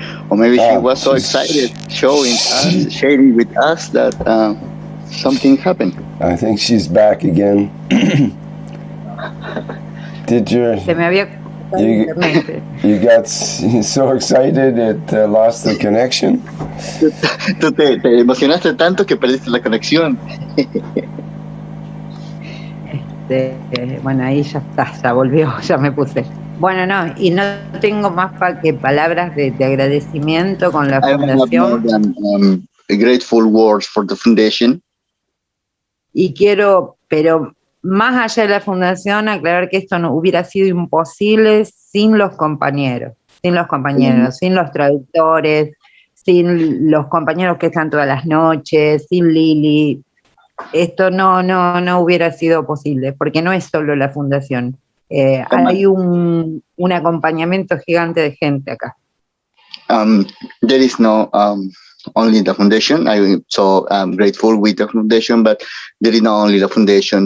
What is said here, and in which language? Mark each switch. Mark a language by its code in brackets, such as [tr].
[en] Or maybe she was so excited sharing with us that something happened. I think she's back again. [es] Se me había [en] you got so excited it lost the connection? [es] Tú te emocionaste tanto que perdiste la conexión. Bueno, ahí ya está, ya volvió, ya me puse. Bueno, no, y no tengo más que palabras de agradecimiento con la fundación. [en] I have more than grateful words for the foundation. [es] Y quiero, pero más allá de la fundación, aclarar que esto no hubiera sido imposible sin los compañeros, sin los traductores, sin los compañeros que están todas las noches, sin Lili. Esto no hubiera sido posible, porque no es solo la fundación. Hay un acompañamiento gigante de gente acá. [en] There is no only the foundation. I'm so grateful with the foundation, but there is not only the foundation.